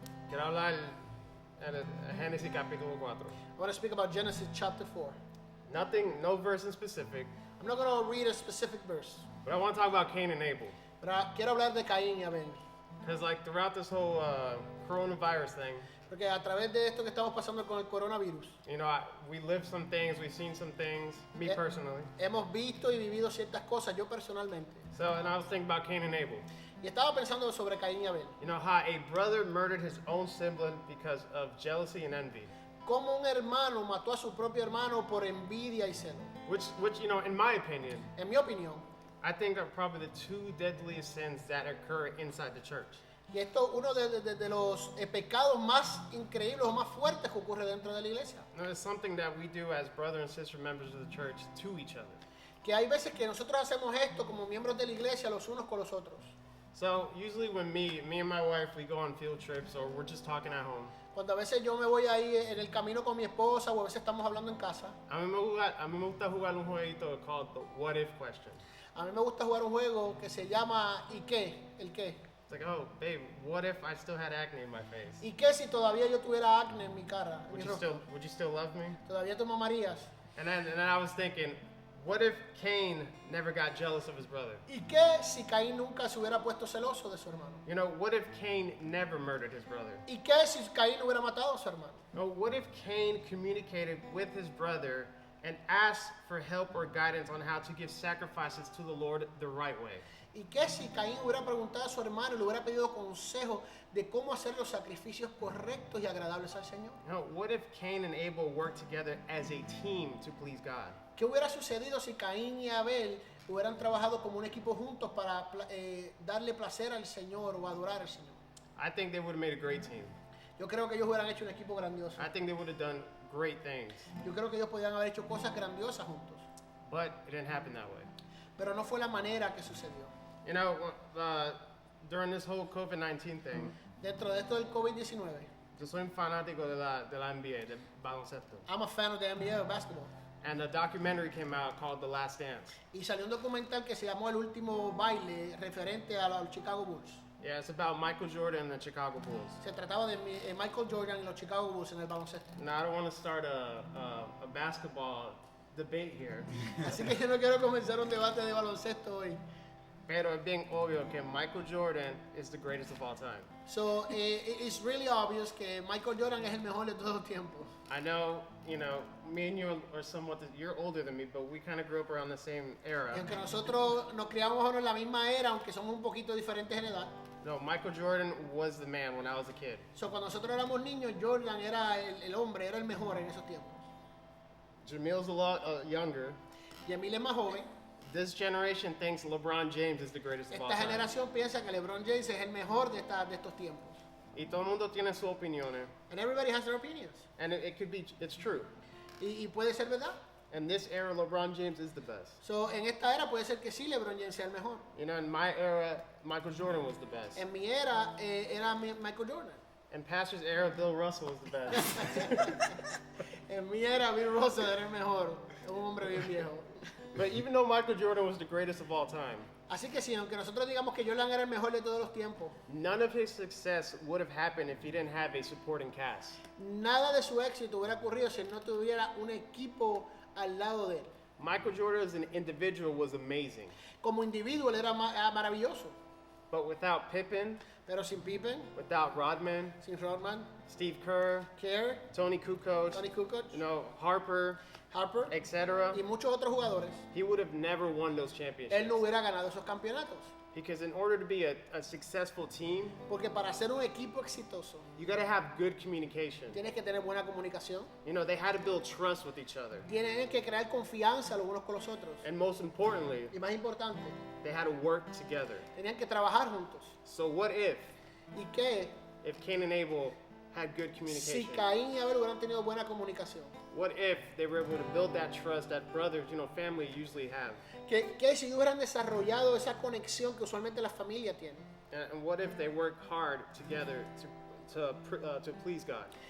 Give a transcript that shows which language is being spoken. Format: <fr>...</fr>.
<es>quiero hablar en Génesis capítulo 4.</es> <en>I want to speak about Genesis chapter 4. No verse in specific, I'm not going to read a specific verse, but I want to talk about Cain and Abel.</en> <es>pero quiero hablar de Caín y Abel.</es> <en>Because like throughout this whole coronavirus thing,</en> <es>Porque a través de esto que estamos pasando con el coronavirus,</es> <en>you know, we lived some things, we've seen some things, me personally.</en> <es>hemos visto y vivido ciertas cosas, yo personalmente.</es> <en>So, and I was thinking about Cain and Abel.</en> <es>Y estaba pensando sobre Caín y Abel.</es> <en>You know, how a brother murdered his own sibling because of jealousy and envy.</en> <es>Cómo un hermano mató a su propio hermano por envidia y celo.</es> <en>Which, you know, in my opinion,</en> <es>En mi opinión,</es> <en>I think are probably the two deadliest sins that occur inside the church.</en> <es>y esto es uno de los pecados más increíbles o más fuertes que ocurre dentro de la iglesia.</es> <en>Now, it's something that we do as brother and sister members of the church to each other.</en> <es>Que hay veces que nosotros hacemos esto como miembros de la iglesia los unos con los otros.</es> <en>So usually when me and my wife, we go on field trips or we're just talking at home.</en> <es>Cuando a veces yo me voy ahí en el camino con mi esposa o a veces estamos hablando en casa, A mí me gusta jugar un jueguito</es> <en>called the what if question.</en> <es>a mí me gusta jugar un juego que se llama ¿y qué? ¿El qué?</es> <en>It's like, oh, babe, what if I still had acne in my face?</en> <es>¿Y qué si todavía yo tuviera acné en mi cara? En mi rostro?</es> <en>Would you still love me?</en> <es>¿Todavía tú me amarías?</es> <en>And then I was thinking, what if Cain never got jealous of his brother?</en> <es>¿Y qué si Caín nunca se hubiera puesto celoso de su hermano?</es> <en>You know, what if Cain never murdered his brother?</en> <es>¿Y qué si Caín hubiera matado a su hermano?</es> <en>No, what if Cain communicated with his brother and asked for help or guidance on how to give sacrifices to the Lord the right way?</en> <es>¿Y qué si Caín hubiera preguntado a su hermano y le hubiera pedido consejo de cómo hacer los sacrificios correctos y agradables al Señor?</es> <en>No, what if Cain and Abel worked together as a team to please God?</en> <es>¿Qué hubiera sucedido si Caín y Abel hubieran trabajado como un equipo juntos para darle placer al Señor o adorar al Señor?</es> <en>I think they would have made a great team.</en> <es>Yo creo que ellos hubieran hecho un equipo grandioso.</es> <en>I think they would have done great things.</en> <es>Yo creo que ellos podían haber hecho cosas grandiosas juntos.</es> <en>But it didn't happen that way.</en> <es>Pero no fue la manera que sucedió.</es> <en>You know, during this whole COVID-19 thing,</en> <es>Dentro de esto del COVID-19, yo soy un fanático de la NBA, del baloncesto.</es> <en>I'm a fan of the NBA of basketball. And a documentary came out called The Last Dance.</en> <es>Y salió un documental que se llamó El Último Baile, referente a los Chicago Bulls.</es> <en>Yeah, it's about Michael Jordan and the Chicago Bulls.</en> <es>Se trataba de Michael Jordan y los Chicago Bulls en el baloncesto.</es> <en>Now, I don't want to start a basketball debate here,</en> <es>Así que yo no quiero comenzar un debate de baloncesto hoy. pero es bien obvio que</es> <en>Michael Jordan is the greatest of all time. So it's really obvious</en> <es>que Michael Jordan es el mejor de todos los tiempos.</es> <en>I know, you know, me and you are somewhat, you're older than me, but we kind of grew up around the same</en> <es>Y</es> <en>era.</en> <es>aunque nosotros nos criamos ahora en la misma era, aunque somos un poquito diferentes en edad.</es> <en>No, Michael Jordan was the man when I was a kid.</en> <es>So cuando nosotros éramos niños, Jordan era el hombre, era el mejor en esos tiempos.</es> <en>Jamil's a lot younger.</en> <es>Y Emil es más joven.</es> <en>This generation thinks LeBron James is the greatest of all</en> <es>Esta</es> <en>time.</en> <es>generación piensa que LeBron James es el mejor de estos tiempos. Y todo el mundo tiene su opiniones.</es> <en>And everybody has their opinions. And it could be, it's true.</en> <es>Y puede ser verdad.</es> <en>In this era, LeBron James is the best.</en> <es>So en esta era puede ser que sí LeBron James sea el mejor.</es> <en>You know, in my era, Michael Jordan was the best.</en> <es>En mi era era Michael Jordan.</es> <en>In Pastor's era, Bill Russell was the best.</en> <es>En mi era Bill Russell era el mejor, un hombre bien viejo.</es> <en>But even though Michael Jordan was the greatest of all time,</en> <es>Así que sí, aunque nosotros digamos que Jordan era el mejor de todos los tiempos,</es> <en>none of his success would have happened if he didn't have a supporting cast.</en> <es>nada de su éxito hubiera ocurrido si él no tuviera un equipo al lado de él.</es> <en>Michael Jordan as an individual was amazing.</en> <es>Como individuo él era maravilloso,</es> <en>But without Pippen,</en> <es>pero sin Pippen,</es> <en>without Rodman,</en> <es>sin Rodman,</es> <en>Steve Kerr,</en> <es>Kerr,</es> <en>Tony Kukoc,</en> <es>Tony Kukoc,</es> <en>you know, Harper,</en> <es>Harper</es> <en>etc.,</en> <es>y muchos otros jugadores,</es> <en>he would have never won those championships.</en> <es>él no hubiera ganado esos campeonatos.</es> <en>Because in order to be a successful team,</en> <es>Porque para ser un equipo exitoso,</es> <en>you got to have good communication.</en> <es>tienes que tener buena comunicación,</es> <en>You know, they had to build trust with each other.</en> <es>tienen que crear confianza los unos con los otros.</es> <en>And most importantly,</en> <es>Y más importante,</es> <en>they had to work together.</en> <es>tenían que trabajar juntos.</es> <en>So what if</en> <es>¿Y qué</es> <en>Cain and Abel had good</en> <es>si</es> <en>communication?</en> <es>Caín y Abel hubieran tenido buena comunicación?</es> <en>What if they were able to build that trust that brothers, you know, family usually have?</en> <es>¿Qué si hubieran desarrollado esa conexión que usualmente las familias tienen?</es> <en>And what if they worked hard together to please God?</en>